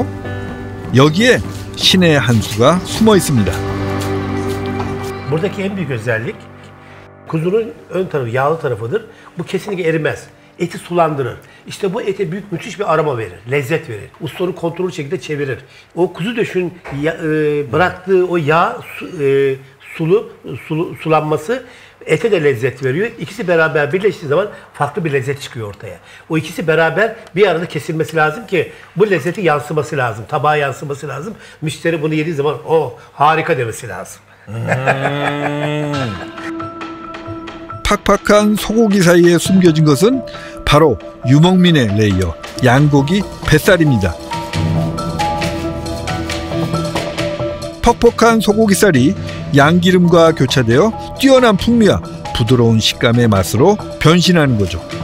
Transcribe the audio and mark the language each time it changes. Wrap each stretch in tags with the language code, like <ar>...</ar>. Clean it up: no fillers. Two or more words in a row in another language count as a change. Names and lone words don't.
<ko>여기에 신의 한 수가 숨어 있습니다.</ko> <tr>Buradaki en büyük özellik kuzunun ön tarafı, yağlı tarafıdır. Bu kesinlikle erimez. Eti sulandırır. İşte bu ete müthiş bir aroma verir, lezzet verir. Usta onu kontrollü şekilde çevirir. O kuzu döşün bıraktığı o yağ sulanması ete de lezzet veriyor. İkisi beraber birleştiği zaman farklı bir lezzet çıkıyor ortaya. O ikisi beraber bir arada kesilmesi lazım ki bu lezzeti yansıması lazım. Tabağa yansıması lazım. Müşteri bunu yediği zaman o harika demesi lazım.</tr> <ko>팍팍한 소고기 사이에 숨겨진 것은 바로 유목민의 레이어, 양고기 뱃살입니다. 퍽퍽한 소고기살이 양기름과 교차되어 뛰어난 풍미와 부드러운 식감의 맛으로 변신하는 거죠.</ko>